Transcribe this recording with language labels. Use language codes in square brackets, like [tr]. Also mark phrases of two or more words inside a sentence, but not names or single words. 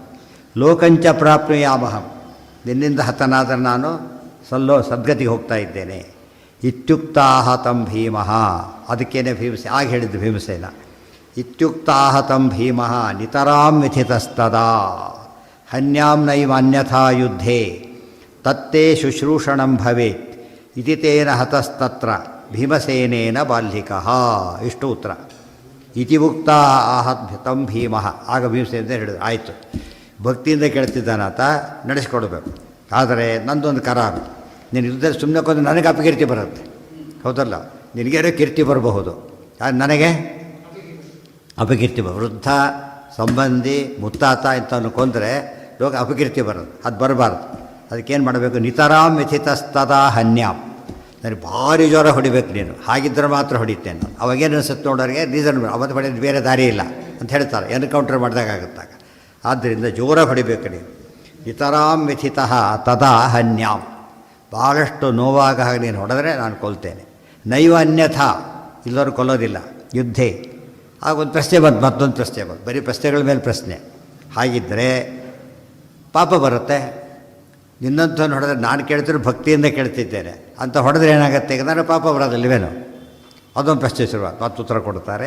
[sa] ಲೋಕಂಚ ಪ್ರಾಪ್ನುಯಾಮಹಂ, [kn] ನಿನ್ನಿಂದ ಹತನಾದರೆ ನಾನು ಸದ್ಗತಿಗೆ ಹೋಗ್ತಾ ಇದ್ದೇನೆ. [sa] ಇತ್ಯುಕ್ತಾಹ ತಂ ಭೀಮಃ, [kn] ಅದಕ್ಕೇನೆ ಆಗ ಹೇಳಿದ್ದು ಭೀಮಸೇನ. [sa] ಇತ್ಯುಕ್ತಾಹ ತಂ ಭೀಮಃ ನಿತರಾಂ ವ್ಯಥಿತಸ್ತದಾ ಹನ್ಯಾಂ ನೈವ ಅನ್ಯಥಾ ಯುದ್ಧೇ ತತ್ತೇ ಶುಶ್ರೂಷಣಂ ಭವೇತ್ ಇತಿ ತೇನ ಹತಸ್ತತ್ರ ಭೀಮಸೇನೇನ ಬಾಲ್ಯಿಕಃ. [kn] ಇಷ್ಟು ಉತ್ತರ. [sa] ಇತಿ ಉಕ್ತ ಆಹ ತಂ ಭೀಮಃ. [kn] ಆಗ ಭೀಮಸೇನ ಹೇಳಿದ್ರು, ಆಯಿತು ಭಕ್ತಿಯಿಂದ ಕೇಳ್ತಿದ್ದಾನಾತ, ನಡೆಸ್ಕೊಡ್ಬೇಕು. ಆದರೆ ನಂದೊಂದು ಕರಾರು, ನೀನು ಯುದ್ಧದಲ್ಲಿ ಸುಮ್ಮನೆ ಕೊಂದು ನನಗೆ ಅಪಕೀರ್ತಿ ಬರುತ್ತೆ. ಹೌದಲ್ಲ? ನಿನಗೇನೋ ಕೀರ್ತಿ ಬರಬಹುದು, ನನಗೆ ಅಪಕೀರ್ತಿ ವೃದ್ಧ ಸಂಬಂಧಿ ಮುತ್ತಾತ ಇಂಥವನ್ನು ಕೊಂದರೆ ಲೋಕ ಅಪಕೀರ್ತಿ ಬರೋದು. ಅದು ಬರಬಾರ್ದು. ಅದಕ್ಕೇನು ಮಾಡಬೇಕು? [sa] ನಿತರಾಂ ವ್ಯಥಿತಸ್ತದಾ ಹನ್ಯಾಂ. [kn] ನನಗೆ ಭಾರಿ ಜ್ವರ ಹೊಡಿಬೇಕು ನೀನು, ಹಾಗಿದ್ದರೆ ಮಾತ್ರ ಹೊಡಿತೇನೆ ನಾನು. ಅವಾಗೇನು ಅನಿಸುತ್ತೆ ನೋಡೋರಿಗೆ, ರೀಸನ್ ಅವತ್ತು ಹೊಡೆಯೋದು ಬೇರೆ ದಾರಿ ಇಲ್ಲ ಅಂತ ಹೇಳ್ತಾರೆ. ಎನ್ಕೌಂಟರ್ ಮಾಡಿದಾಗುತ್ತಾಗ. ಆದ್ದರಿಂದ ಜೋರ ಹೊಡಿಬೇಕು ನೀನು. [sa] ನಿತರಾಂ ವ್ಯಥಿತಃ ತದಾ ಹನ್ಯಾಂ. [kn] ಭಾಳಷ್ಟು ನೋವಾಗ ಹಾಗೆ ನೀನು ಹೊಡೆದ್ರೆ ನಾನು ಕೊಲ್ತೇನೆ. [sa] ನೈವ ಅನ್ಯಥಾ, [kn] ಇಲ್ಲವರು ಕೊಲ್ಲೋದಿಲ್ಲ ಯುದ್ಧೇ. ಆಗ ಒಂದು ಪ್ರಶ್ನೆ ಬಂತು, ಮತ್ತೊಂದು ಪ್ರಶ್ನೆ ಬಂತು. ಬರೀ ಪ್ರಶ್ನೆಗಳ ಮೇಲೆ ಪ್ರಶ್ನೆ. ಹಾಗಿದ್ದರೆ ಪಾಪ ಬರುತ್ತೆ. ನಿನ್ನಂಥವ್ನು ಹೊಡೆದ್ರೆ ನಾನು ಕೇಳ್ತಿರೋ ಭಕ್ತಿಯಿಂದ ಕೇಳ್ತಿದ್ದೇನೆ ಅಂತ ಹೊಡೆದ್ರೆ ಏನಾಗುತ್ತೆ? ಈಗ ನಾನು ಪಾಪ ಬರೋದಿಲ್ಲವೇನು? ಅದೊಂದು ಪ್ರಶ್ನೆ ಶುರುವಾತು. ಮತ್ತು ಉತ್ತರ ಕೊಡ್ತಾರೆ.